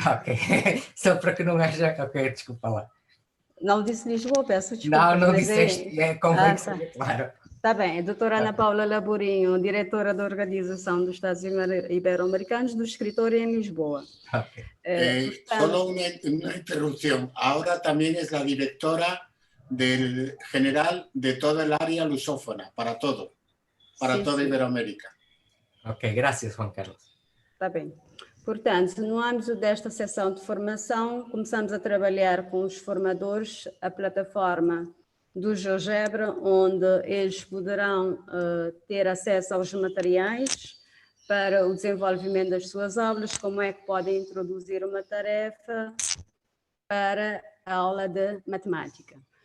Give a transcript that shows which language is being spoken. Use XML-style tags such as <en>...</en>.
<pt>Ok, só para que não haja... Ok, desculpa lá. Não disse Lisboa, peço desculpa. Não disseste, convém que seja claro. Está bem, a doutora Ana Paula Laborinho, diretora da Organização dos Estados Ibero-Americanos, do escritório em Lisboa. Okay.</pt> <es>Solo una interrupción. Ahora también es la directora general de toda el área lusófona, para todo, para toda Iberoamérica.</es> <pt>Ok, graças, Juan Carlos. Está bem. Portanto, no âmbito desta sessão de formação, começamos a trabalhar com os formadores a plataforma do GeoGebra, onde eles poderão ter acesso aos materiais para o desenvolvimento das suas aulas, como é que podem introduzir uma tarefa para a aula de matemática.</pt>